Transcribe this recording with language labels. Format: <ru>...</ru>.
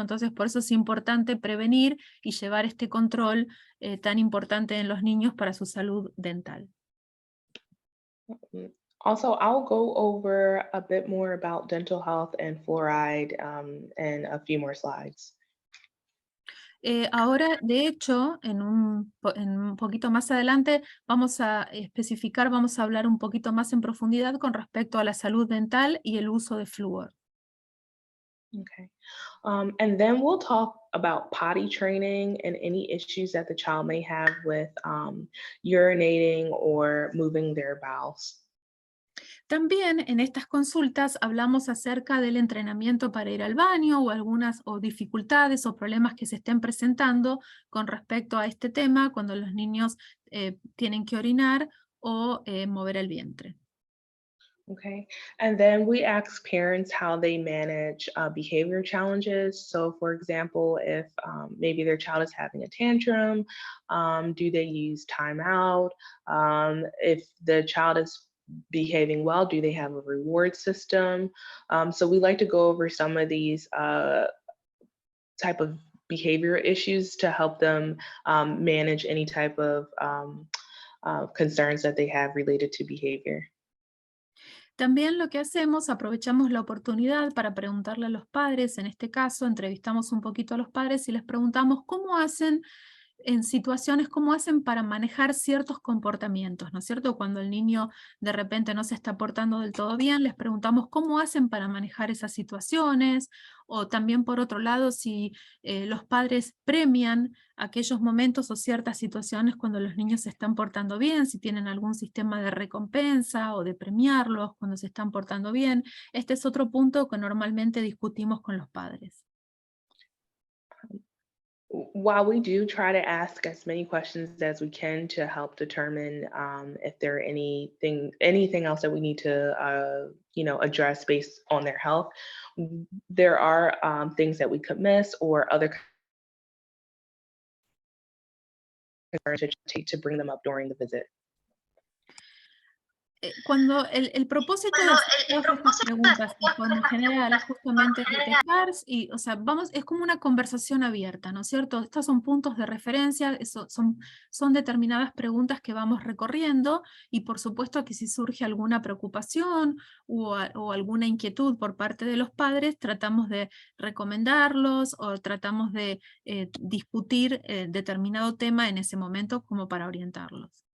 <es>Entonces por eso es importante prevenir y llevar este control tan importante en los niños para su salud dental.</es> <en>Also, I'll go over a bit more about dental health and fluoride in a few more slides.</en> <es>Ahora, de hecho, en un poquito más adelante vamos a especificar, vamos a hablar un poquito más en profundidad con respecto a la salud dental y el uso de flúor.</es> <en>Okay. And then we'll talk about potty training and any issues that the child may have with urinating or moving their bowels.</en> <es>También en estas consultas hablamos acerca del entrenamiento para ir al baño o algunas dificultades o problemas que se estén presentando con respecto a este tema cuando los niños tienen que orinar o mover el vientre.</es> <en>Okay. And then we ask parents how they manage behavior challenges. So, for example, if maybe their child is having a tantrum, do they use timeout? If the child is behaving well, do they have a reward system? So we like to go over some of these type of behavior issues to help them manage any type of concerns that they have related to behavior.</en> <es>También lo que hacemos, aprovechamos la oportunidad para preguntarle a los padres, en este caso entrevistamos un poquito a los padres y les preguntamos cómo hacen en situaciones, cómo hacen para manejar ciertos comportamientos, ¿no es cierto? Cuando el niño de repente no se está portando del todo bien, les preguntamos cómo hacen para manejar esas situaciones, o también por otro lado, si los padres premian aquellos momentos o ciertas situaciones cuando los niños se están portando bien, si tienen algún sistema de recompensa o de premiarlos cuando se están portando bien. Este es otro punto que normalmente discutimos con los padres.</es> <en>While we do try to ask as many questions as we can to help determine if there are anything else that we need to address based on their health, there are things that we could miss or other concerns to take to bring them up during the visit.</en> <es>Cuando el propósito de hacer todas estas preguntas de forma general justamente es detectar y, o sea, es como una conversación abierta, ¿no es cierto? Estos son puntos de referencia, son determinadas preguntas que vamos recorriendo y por supuesto que si surge alguna preocupación o alguna inquietud por parte de los padres, tratamos de recomendarlos o tratamos de discutir determinado tema en ese momento como para orientarlos.</es>